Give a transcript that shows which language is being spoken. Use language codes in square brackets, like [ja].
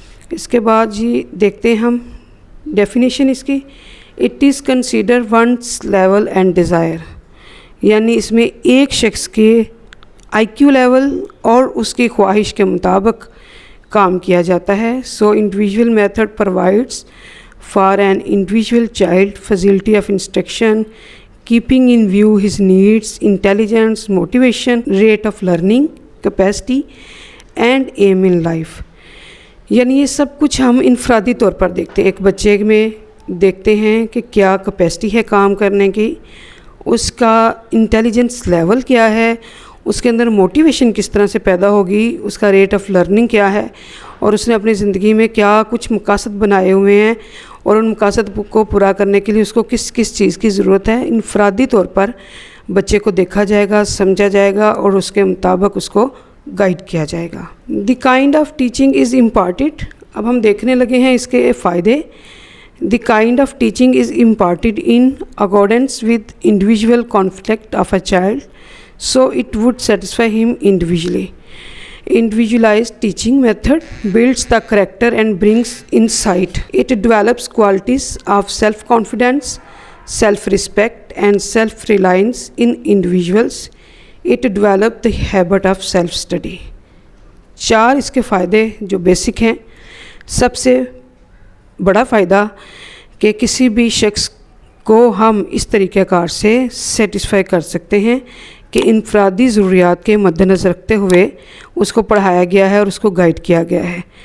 [ur] اس کے بعد جی دیکھتے ہیں ہم ڈیفینیشن اس کی. [en] It is consider one's level and desire. [ur] یعنی اس میں ایک شخص کے آئی کیو لیول اور اس کی خواہش کے مطابق کام کیا جاتا ہے. [en] So individual method provides for an individual child facility of instruction keeping in view his needs, intelligence, motivation, rate of learning, capacity and aim in life. [ur] یعنی یہ سب کچھ ہم انفرادی طور پر دیکھتے ہیں. ایک بچے میں دیکھتے ہیں کہ کیا کیپیسٹی ہے کام کرنے کی, اس کا انٹیلیجنس لیول کیا ہے, اس کے اندر موٹیویشن کس طرح سے پیدا ہوگی, اس کا ریٹ آف لرننگ کیا ہے, اور اس نے اپنی زندگی میں کیا کچھ مقاصد بنائے ہوئے ہیں اور ان مقاصد کو پورا کرنے کے لیے اس کو کس کس چیز کی ضرورت ہے. انفرادی طور پر بچے کو دیکھا جائے گا, سمجھا جائے گا اور اس کے مطابق اس کو گائیڈ کیا جائے گا. [en] The kind of teaching is imparted. [ur] اب ہم دیکھنے لگے ہیں اس کے فائدے. [en] The kind of teaching is imparted in accordance with individual conflict of a child so it would satisfy him individually. Individualized teaching method builds the character and brings insight. It develops qualities of self-confidence, self-respect and self-reliance in individuals. It develops the habit of self-study. [ur] 4 اس کے فائدے جو basic ہیں. سب سے بڑا فائدہ کہ کسی بھی شخص کو ہم اس طریقہ کار سے سیٹسفائی کر سکتے ہیں کہ انفرادی ضروریات کے مد نظر رکھتے ہوئے اس کو پڑھایا گیا ہے اور اس کو گائیڈ کیا گیا ہے.